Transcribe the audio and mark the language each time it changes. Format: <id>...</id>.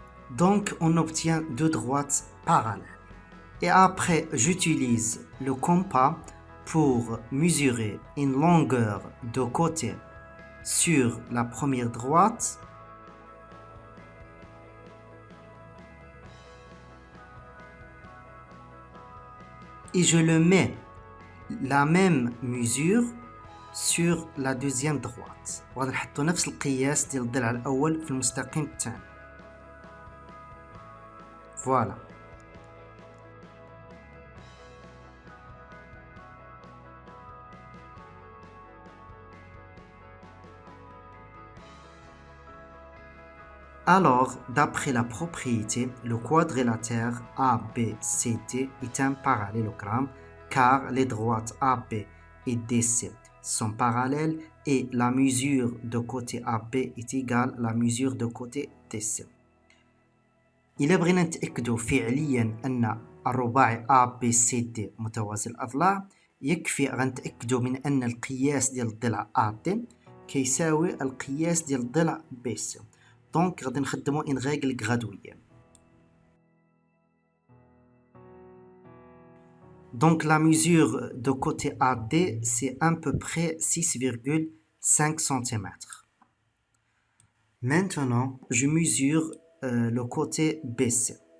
<fr>Donc, on obtient deux droites parallèles. Et après, j'utilise le compas pour mesurer une longueur de côté sur la première droite et je le mets la même mesure sur la deuxième droite.</fr> <ar>وغادي نحطو نفس القياس ديال الضلع الأول في المستقيم الثاني.</ar> <fr>Voilà. Alors, d'après la propriété, le quadrilatère ABCD est un parallélogramme car les droites AB et DC sont parallèles et la mesure de côté AB est égale à la mesure de côté DC.</fr> <ar>إلا بغينا نتأكدوا فعليا أن الرباعي ABCD متوازي الأضلاع يكفي غنتأكدوا من أن القياس ديال الضلع AD كيساوي القياس ديال الضلع BC. دونك غادي نخدموا</ar> <fr>une règle graduée. Donc la mesure de côté AD c'est à peu près 6,5 cm. Maintenant, je mesure le côté BC.</fr>